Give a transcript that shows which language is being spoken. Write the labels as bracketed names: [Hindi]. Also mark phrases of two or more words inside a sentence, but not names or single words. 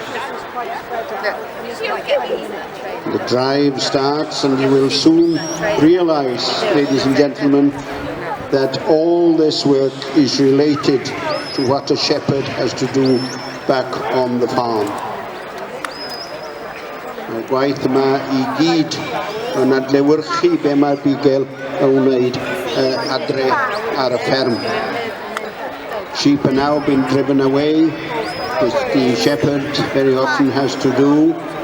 [English] The drive starts, and you will soon realize, ladies and gentlemen, that all this work is related to what a shepherd has to do back on the farm. [Welsh] Mae gwaith yma I gyd yn adlewyrchu be mae'r bugel yn wneud adre ar y fferm. [English] Sheep are now being driven away, which the shepherd very often has to do.